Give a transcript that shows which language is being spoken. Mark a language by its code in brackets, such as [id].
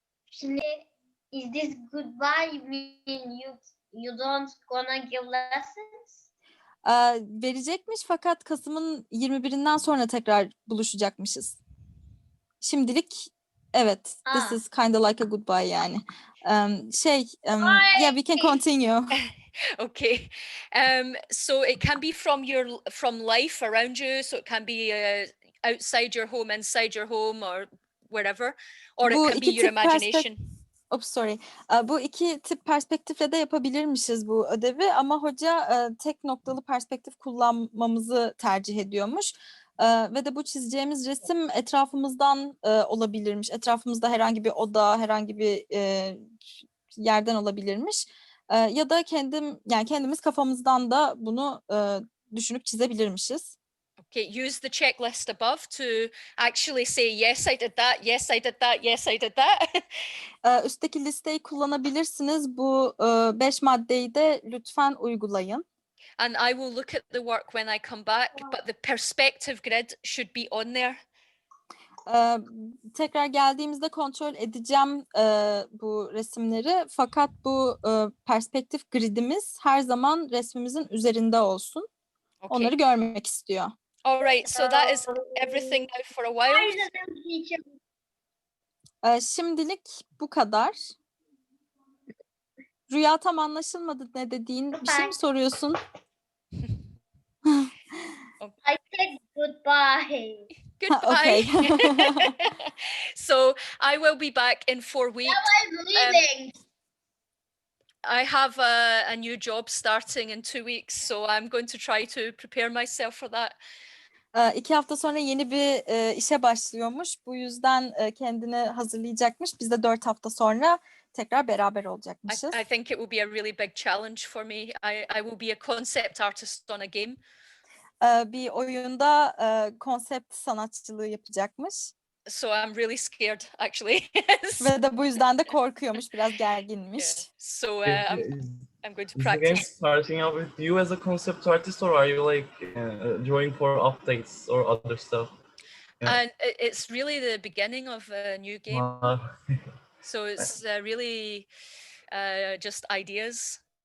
[tr] Şimdi [en] is this goodbye mean you don't gonna give lessons? [tr] Verecekmiş fakat Kasım'ın 21'inden sonra tekrar buluşacakmışız. Şimdilik evet, [en] this is kind of like a goodbye [tr] yani. [en] Yeah, we can continue. Okay, so it can be from life around you, so it can be outside your home, inside your home, or wherever, or it can be your imagination. [tr] Bu iki tip perspektifle de yapabilirmişiz bu ödevi ama hoca tek noktalı perspektif kullanmamızı tercih ediyormuş. Ve de bu çizeceğimiz resim etrafımızdan olabilirmiş. Etrafımızda herhangi bir oda, herhangi bir yerden olabilirmiş. Ya da kendimiz kafamızdan da bunu düşünüp çizebilirmişiz. [en] Okay, use the checklist above to actually say yes I did that, yes I did that, yes I did that. [tr] Üstteki listeyi kullanabilirsiniz. Bu 5 maddeyi de lütfen uygulayın. [en] And I will look at the work when I come back, but the perspective grid should be on there. [tr] Tekrar geldiğimizde kontrol edeceğim bu resimleri. Fakat bu perspektif gridimiz her zaman resmimizin üzerinde olsun. [en] Okay. [tr] Onları görmek istiyor. [en] All right, so that is everything now for a while. [tr] Şimdilik bu kadar. Rüya, tam anlaşılmadı ne dediğin. Bir şey mi soruyorsun? [en] Goodbye. Goodbye. Okay. So I will be back in 4 weeks. I'm leaving. I have a new job starting in 2 weeks, so I'm going to try to prepare myself for that. [tr] 2 hafta sonra yeni bir işe başlıyormuş. Bu yüzden kendini hazırlayacakmış. Biz de 4 hafta sonra tekrar beraber olacakmışız. [en] I think it will be a really big challenge for me. I will be a concept artist on a game. [tr] Bir oyunda konsept sanatçılığı yapacakmış. [en] So I'm really scared, actually. [tr] Ve de bu yüzden de korkuyormuş, biraz gerginmiş. [en] Yeah. So I'm going to Is the game practice. starting out with you as a concept artist, or are you like drawing for updates or other stuff? Yeah. And it's really the beginning of a new game. So it's really just ideas.